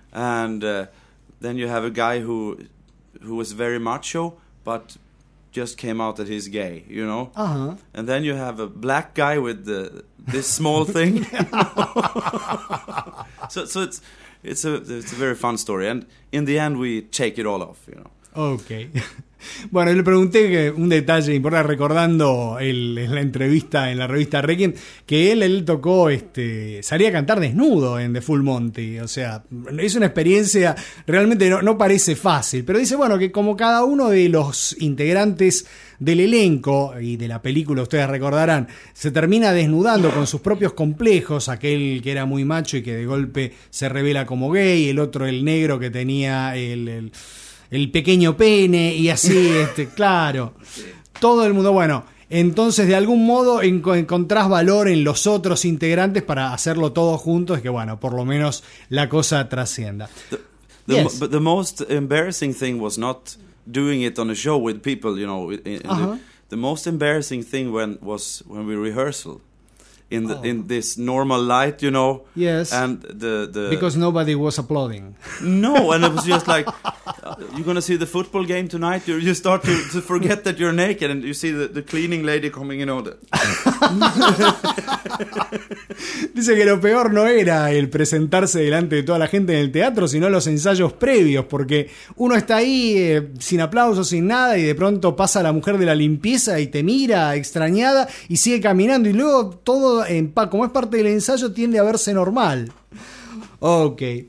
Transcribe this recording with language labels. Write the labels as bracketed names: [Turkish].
[English] And then you have a guy who was very macho, but just came out that he's gay, you know? Uh-huh. And then you have a black guy with this small thing. <you know? laughs> So it's a very fun story. And in the end, we take it all off, you know? Okay. [Spanish] Bueno, le pregunté un detalle importante, recordando la entrevista en la revista Requiem, que él tocó, salía a cantar desnudo en The Full Monty, o sea, es una experiencia, realmente no parece fácil, pero dice, bueno, que como cada uno de los integrantes del elenco y de la película, ustedes recordarán, se termina desnudando con sus propios complejos, aquel que era muy macho y que de golpe se revela como gay, el otro, el negro, que tenía el pequeño pene, y así, claro, todo el mundo, bueno, entonces de algún modo encontrás valor en los otros integrantes para hacerlo todo juntos, es que bueno, por lo menos la cosa trascienda. [English] But the most embarrassing thing was not doing it on a show with people, you know, the most embarrassing thing was when we rehearsal. In this normal light, you know. Yes. And the because nobody was applauding. No, and it was just like, you're gonna see the football game tonight. You start to forget that you're naked, and you see the cleaning lady coming in. Order. [Spanish] Dice que lo peor no era el presentarse delante de toda la gente en el teatro, sino los ensayos previos, porque uno está ahí sin aplausos, sin nada, y de pronto pasa la mujer de la limpieza y te mira extrañada y sigue caminando, y luego todo como es parte del ensayo, tiende a verse normal. Ok.